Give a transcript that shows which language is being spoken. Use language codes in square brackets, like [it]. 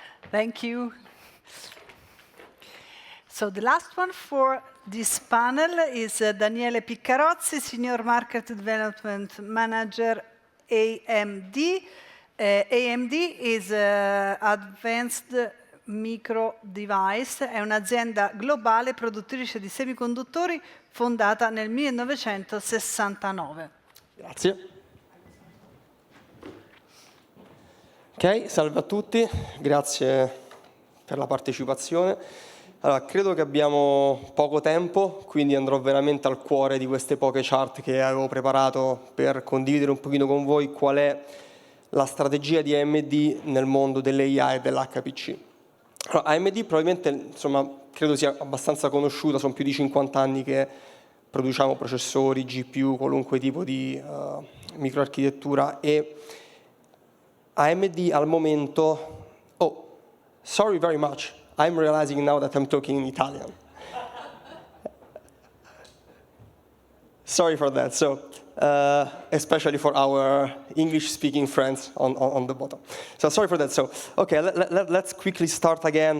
[en] Thank you. So the last one for this panel is Daniele Piccarozzi, Senior Market Development Manager, AMD. AMD is Advanced Micro Device, [it] è un'azienda globale produttrice di semiconduttori fondata nel 1969. Grazie. Ok, salve a tutti, grazie per la partecipazione. Allora, credo che abbiamo poco tempo, quindi andrò veramente al cuore di queste poche chart che avevo preparato per condividere un pochino con voi qual è la strategia di AMD nel mondo dell'AI e dell'HPC. Allora, AMD probabilmente, credo sia abbastanza conosciuta, sono più di 50 anni che produciamo processori, GPU, qualunque tipo di microarchitettura, e AMD al momento... [en] Oh, sorry very much, I'm realizing now that I'm talking in Italian. Sorry for that. So, especially for our English-speaking friends on the bottom. So sorry for that. So, okay, let's quickly start again.